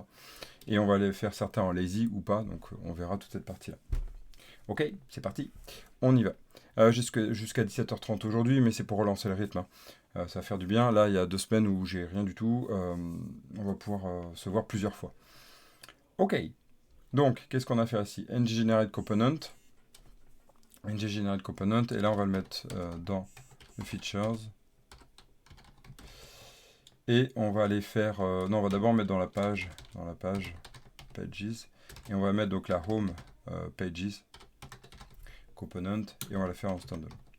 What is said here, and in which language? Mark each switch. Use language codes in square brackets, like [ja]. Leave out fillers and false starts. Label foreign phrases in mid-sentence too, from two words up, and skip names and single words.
[fr] Et on va les faire certains en lazy ou pas, donc on verra toute cette partie-là. Ok, c'est parti, on y va. Jusqu'à 17h30 aujourd'hui, mais c'est pour relancer le rythme. Hein. Ça va faire du bien. Là, il y a 2 semaines où j'ai rien du tout. On va pouvoir se voir plusieurs fois. Ok. Donc, qu'est-ce qu'on a fait ici? [en] ng-generate component. ng-generate component. [fr] Et là, on va le mettre dans le features. Et on va aller faire... non, on va d'abord mettre dans la page pages. Et on va mettre donc la [en] home pages component. [fr] Et on va la faire en standalone.